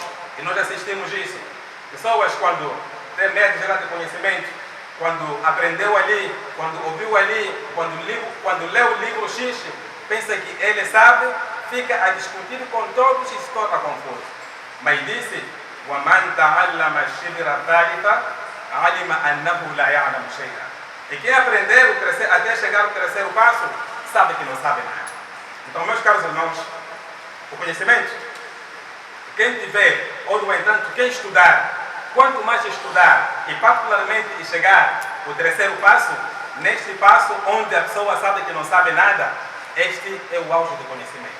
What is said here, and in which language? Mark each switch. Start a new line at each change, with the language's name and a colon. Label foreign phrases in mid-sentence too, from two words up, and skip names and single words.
Portuguese: E nós assistimos isso. Pessoas, quando têm média geral de conhecimento, quando aprendeu ali, quando ouviu ali, quando leu o livro X, pensa que ele sabe, fica a discutir com todos e se torna confuso. Mas disse,
Arabic: وَمَنْ تَعَلَّمَ الشِّبْرَ الثَّالِثَ عَلِمَ أَنَّهُ لَا يَعْلَمُ شَيْئًا.
Portuguese: E quem aprender até chegar ao 3º passo, sabe que não sabe nada. Então, meus caros irmãos, o conhecimento, quem tiver, ou no entanto, quem estudar, quanto mais estudar, e particularmente chegar ao 3º passo, neste passo onde a pessoa sabe que não sabe nada, este é o auge do conhecimento.